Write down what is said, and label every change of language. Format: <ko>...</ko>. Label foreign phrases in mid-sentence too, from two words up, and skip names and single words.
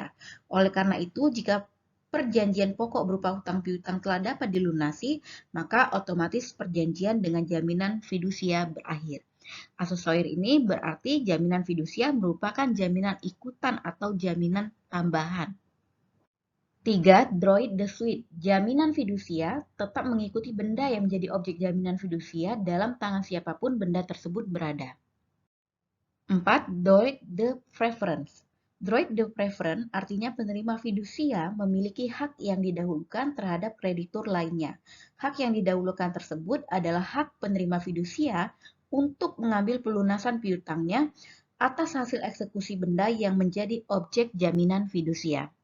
<id>Oleh karena itu, jika perjanjian pokok berupa hutang piutang telah dapat dilunasi, maka otomatis perjanjian dengan jaminan fidusia berakhir. Aksesorir ini berarti jaminan fidusia merupakan jaminan ikutan atau jaminan tambahan. 3.</id> <fr>Droit de suite.</fr> <id>Jaminan fidusia tetap mengikuti benda yang menjadi objek jaminan fidusia dalam tangan siapapun benda tersebut berada. 4.</id> <fr>Droit de préférence. Droit de préférence</fr> <id>artinya penerima fidusia memiliki hak yang didahulukan terhadap kreditur lainnya. Hak yang didahulukan tersebut adalah hak penerima fidusia untuk mengambil pelunasan piutangnya atas hasil eksekusi benda yang menjadi objek jaminan fidusia.</id>